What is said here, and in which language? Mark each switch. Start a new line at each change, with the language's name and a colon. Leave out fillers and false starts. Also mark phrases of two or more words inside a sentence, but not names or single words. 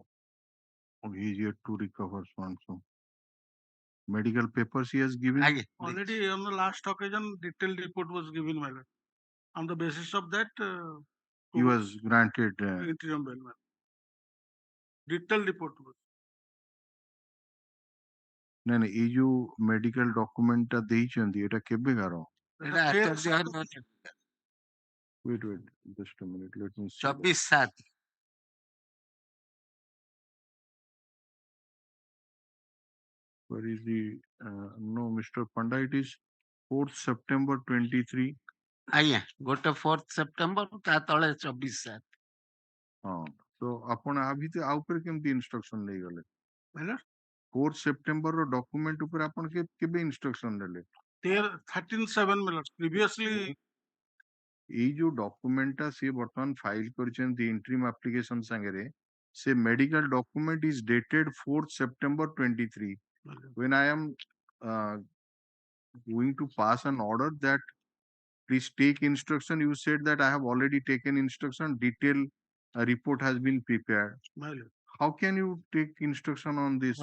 English: He is yet to recover so. Medical papers he has given. Already on the last occasion, detailed report was given, my lord. On the basis of that, he was granted interim bail. Detailed report.
Odia: ନାଇଁ ନାଇଁ ଏଇ ଯୋଉ
English: medical document
Odia: ଦେଇଛନ୍ତି ଏଟା କେବେକାର?
English: Wait, just a minute. Let me see. 24/7. Where is the no, Mr. Panda? It is 4th September 23.
Odia: ଆଜ୍ଞା ଗୋଟେ 4th ସେପ୍ଟେମ୍ବର ତା ତଳେ 24/7. ହଁ ତ ଆପଣ ଆ ଭିତରେ ଆଉ ଉପରେ କେମିତି ଇନଷ୍ଟ୍ରକ୍ସନ ନେଇଗଲେ? ହେଲା 4th ସେପ୍ଟେମ୍ବର ର ଡକୁମେଣ୍ଟ ଉପରେ ଆପଣ କେବେ ଇନଷ୍ଟ୍ରକ୍ସନ ଦେଲେ?
English: 13/7 minutes previously.
Odia: ଏଇ ଯୋଉ ଡକୁମେଣ୍ଟଟା ସିଏ ବର୍ତ୍ତମାନ ଫାଇଲ କରିଛନ୍ତି
English: interim application
Odia: ସାଙ୍ଗରେ ସେ
English: medical document is dated
Odia: 4th September 23.
English: When I am going to pass an order that please take instruction, you said that I have already taken instruction, detailed report has been prepared. How can you take instruction on this?